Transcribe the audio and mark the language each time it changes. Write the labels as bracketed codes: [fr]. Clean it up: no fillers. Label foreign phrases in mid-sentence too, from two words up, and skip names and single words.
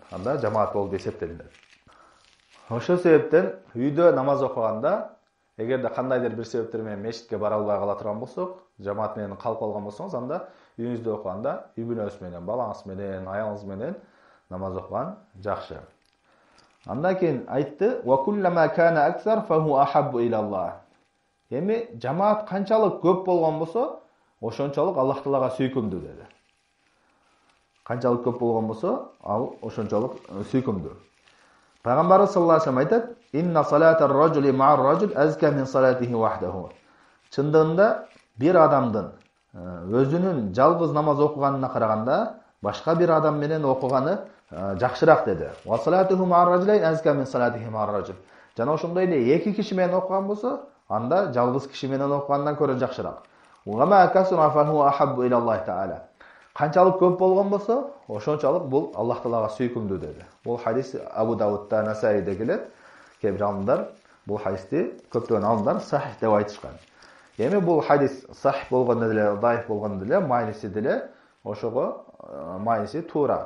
[ky] Анда жамаат болуп эсептелинет. Ошол себептен үйдө намаз окуганда, эгерде кандайдыр бир себептер менен мечитке бара албай кала турган болсок, жамаат менен калып калган болсоңуз, анда үйүңүздө окуганда үй бүлөңүз менен, балаңыз менен, аялыңыз менен намаз окуган жакшы. Андан кийин айтты: [ar] "وكلما كان أكثر فهو أحب إلى الله". [ky] Эми жамаат канчалык көп болгон болсо, ошончолук Аллах Таалага сүйкүмдүү деди. Канчалык көп болгон болсо, ал ошончолук сүйкүмдүү. Пайгамбарыбыз [ar] صلى الله عليه وسلم [ky] айтат: [ar] "إن صلاة الرجل مع الرجل أزكى من صلاته وحده". [ky] Чындыгында бир адамдын өзүнүн жалгыз намаз окуганына караганда башка бир адам менен окуганы жакшыраак деди. [ar] وصلاته مع الرجلين أزكى من صلاته مع الرجل. [ky] Жана ошондой эле эки киши менен окуган болсо, анда жалгыз киши менен окугандан көрө жакшыраак. [ar] وما كثر فهو أحب إلى الله تعالى. [ky] Канчалык көп болгон болсо, ошончолук бул Аллах Таалага сүйкүмдүү деди. Бул хадис Абу Давудда, Насаиде келет. Кээ бир алымдар бул хадисти, көптөгөн алымдар сахих деп айтышкан. Эми бул хадис сахих болгондо деле, даиф болгондо деле, майниси деле ошого майниси туура.